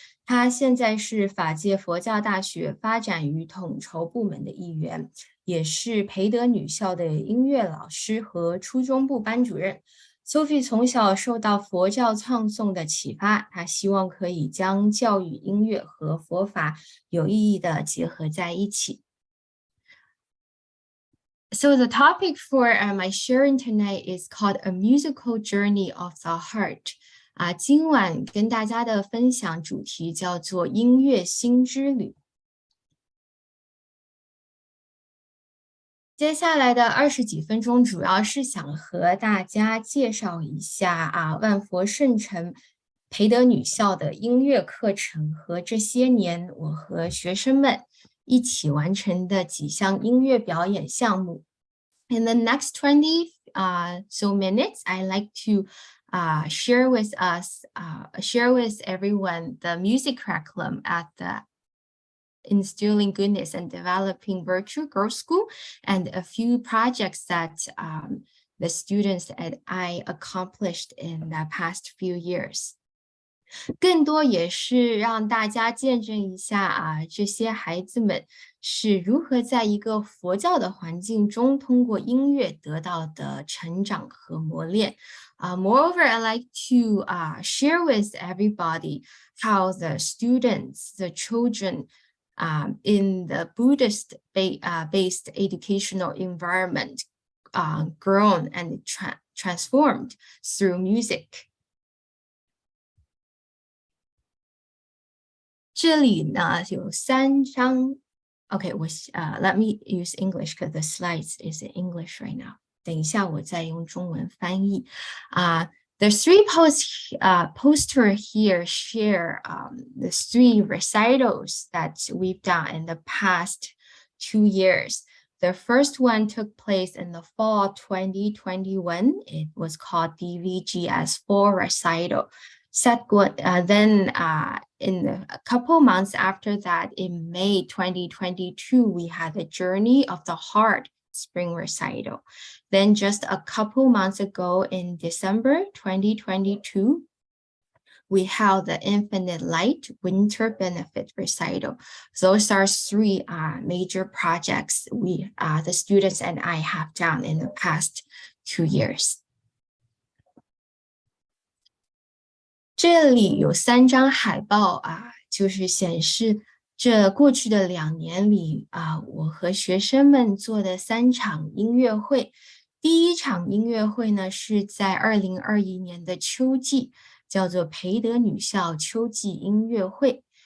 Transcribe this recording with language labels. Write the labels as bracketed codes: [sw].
[zh] 她现在是法界佛教大学发展与统筹部门的一员，也是培德女校的音乐老师和初中部班主任。 Sophie 从小受到佛教唱诵的启发，她希望可以将教育、音乐和佛法有意义的结合在一起。 [en] So the topic for my sharing tonight is called A Musical Journey of the Heart. [zh] 今晚跟大家的分享主题叫做音乐心之旅。接下来的20几分钟，主要是想和大家介绍一下万佛圣城培德女校的音乐課程和这些年我和學生們一起完成的幾項音樂表演項目。 [en] In the next 20 so minutes, I'd like to share with everyone the music curriculum at the Instilling Goodness and Developing Virtue Girls School and a few projects that the students and I accomplished in the past few years. [zh] 更多也是让大家见证一下这些孩子们是如何在一个佛教的环境中通过音乐得到的成长和磨练。 [en] Moreover, I like to share with everybody how the students, the children in the Buddhist based educational environment grown and transformed through music. [zh] 这里呢有3张 [en] Okay, let me use English because the slides is in English right now. [zh] 等一下我再用中文翻译。 [en] The 3 poster here share the 3 recitals that we've done in the past 2 years. The first one took place in the fall 2021. It was called DVGS Fall Recital. Then in a couple months after that, in May 2022, we had the Journey of the Heart Spring Recital. Then just a couple months ago in December 2022, we held the Infinite Light Winter Benefit Recital. Those are 3 major projects the students and I have done in the past 2 years. [zh] 这里有3张海报就是显示这过去的2年里我和学生们做的3场音乐会。第一场音乐会呢是在2021年的秋季，叫做培德女校秋季音乐会。